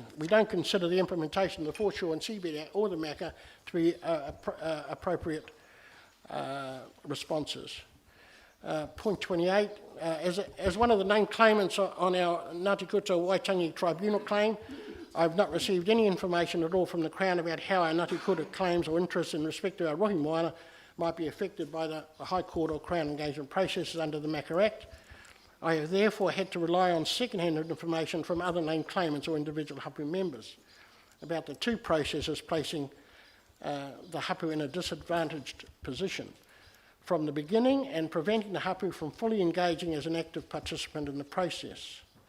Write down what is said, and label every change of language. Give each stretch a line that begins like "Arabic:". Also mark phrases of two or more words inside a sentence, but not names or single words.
English: We don't consider the implementation of the Foreshore and Seabed Act or the MACA to be appropriate responses. Point 28, as one of the named claimants on our Ngāti Kuta Waitangi Tribunal claim, I've not received any information at all from the Crown about how our Ngāti Kuta claims or interests in respect to our
Māori: rohi moana
English: might be affected by the High Court or Crown engagement processes under the MACA Act. I have therefore had to rely on second-hand information from other named claimants or individual hapu members about the two processes placing the hapu in a disadvantaged position from the beginning and preventing the hapu from fully engaging as an active participant in the process.